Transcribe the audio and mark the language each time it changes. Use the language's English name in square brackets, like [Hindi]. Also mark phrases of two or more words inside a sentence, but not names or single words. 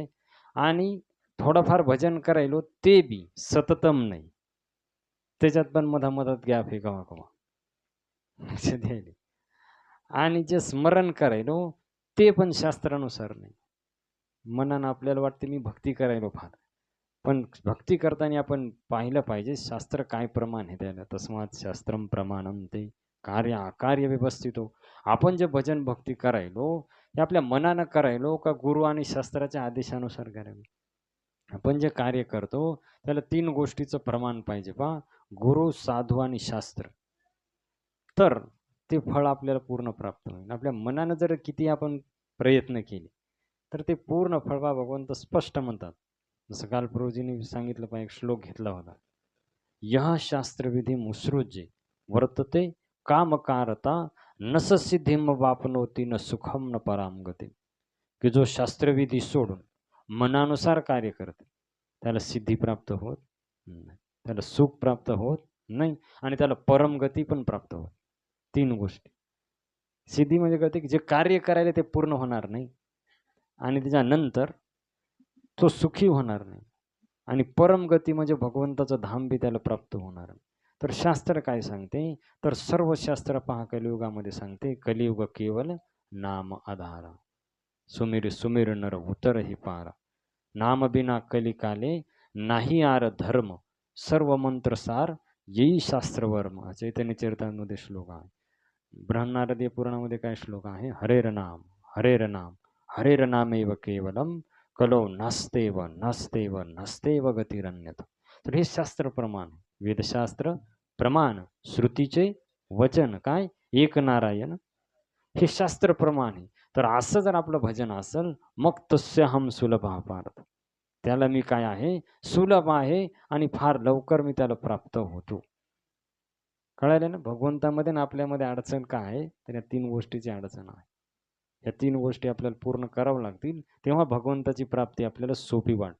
[Marathi] आणि थोडंफार भजन करायलो ते बी सततम नाही, त्याच्यात पण मधामधात गॅप आहे कवा कवा. लक्षात आहे. आणि जे स्मरण करायलो ते पण शास्त्रानुसार नाही. मनानं आपल्याला वाटते मी भक्ती करायलो फार, पण भक्ती करताना आपण पाहिलं पाहिजे शास्त्र काय प्रमाण आहे त्याला. [Sanskrit] तस्मात शास्त्रम प्रमाणम ते कार्य अकार्य व्यवस्थित हो. [Marathi] आपण जे भजन भक्ती करायलो हे आपल्या मनानं करायलो का गुरु आणि शास्त्राच्या आदेशानुसार करायलो. आपण जे कार्य करतो त्याला तीन गोष्टीचं प्रमाण पाहिजे पहा, गुरु, साधू आणि शास्त्र. तर ते फळ आपल्याला पूर्ण प्राप्त होईल. आपल्या मनानं जर किती आपण प्रयत्न केले तर ते पूर्ण फळ बा भगवंत स्पष्ट म्हणतात. जसं काल प्रभूजींनी सांगितलं पाहिजे, एक श्लोक घेतला होता, [Sanskrit] यह शास्त्रविधी मुसृज्य वर्तते कामकारता नस सिद्धिम वापनोती न सुखम न पराम गती. [Marathi] की जो शास्त्रविधी सोडून मनानुसार कार्य करते त्याला सिद्धी प्राप्त होत नाही, त्याला सुख प्राप्त होत नाही, आणि त्याला परमगती पण प्राप्त होत. तीन गोष्टी. सिद्धी म्हणजे कळते की जे कार्य करायला ते पूर्ण होणार नाही, आणि त्याच्यानंतर तो सुखी होणार नाही, आणि परमगती म्हणजे भगवंताचं धाम बी त्याला प्राप्त होणार नाही. तर शास्त्र काय सांगते, तर सर्व शास्त्र पहा कलियुगामध्ये सांगते, [Awadhi] कलियुग केवल नाम आधारा, सुमिर सुमिर नर उतर ही पारा, [Bangla] নাম বিনা কলিকালে নাহি আর ধর্ম, সর্ব মন্ত্র সার এই শাস্ত্রবর্ম. [Marathi] चैतन्य चरितामध्ये श्लोक आहे. बृहन्नारदीय पुराणामध्ये काय श्लोक आहे, [Sanskrit] हरेर नाम हरेर नाम हरेर नामेव केवलम कलो नास्तेव नास्तेव नास्तेव गतिरन्यथ. [Marathi] तर हे शास्त्र प्रमाण, वेदशास्त्र प्रमाण, श्रुतीचे वचन काय, एक नारायण, हे शास्त्र प्रमाण आहे. तर असं जर आपलं भजन असेल मग [Sanskrit] तस्य हम सुलभ पार्थ, [Marathi] त्याला मी काय आहे, सुलभ आहे, आणि फार लवकर मी त्याला प्राप्त होतो. कळालं ना. भगवंतामध्ये ना आपल्यामध्ये अडचण काय आहे, तर या तीन गोष्टीची अडचण आहे. या तीन गोष्टी आपल्याला पूर्ण कराव्या लागतील, तेव्हा भगवंताची प्राप्ती आपल्याला सोपी वाटेल.